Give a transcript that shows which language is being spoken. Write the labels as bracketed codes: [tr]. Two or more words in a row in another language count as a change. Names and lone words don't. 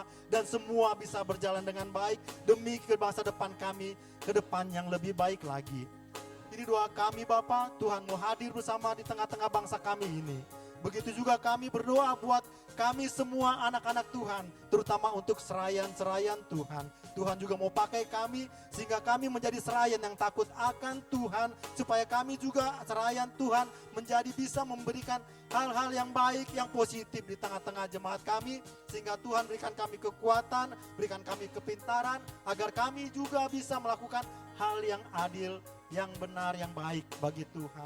[id] Dan semua bisa berjalan dengan baik demi ke masa depan kami, ke depan yang lebih baik lagi. Ini doa kami Bapa, Tuhan mau hadir bersama di tengah-tengah bangsa kami ini. Begitu juga kami berdoa buat kami semua anak-anak Tuhan, terutama untuk serayan-serayan Tuhan. Tuhan juga mau pakai kami sehingga kami menjadi serayan yang takut akan Tuhan, supaya kami juga serayan Tuhan menjadi bisa memberikan hal-hal yang baik, yang positif di tengah-tengah jemaat kami, sehingga Tuhan berikan kami kekuatan, berikan kami kepintaran, agar kami juga bisa melakukan hal yang adil, yang benar, yang baik bagi Tuhan.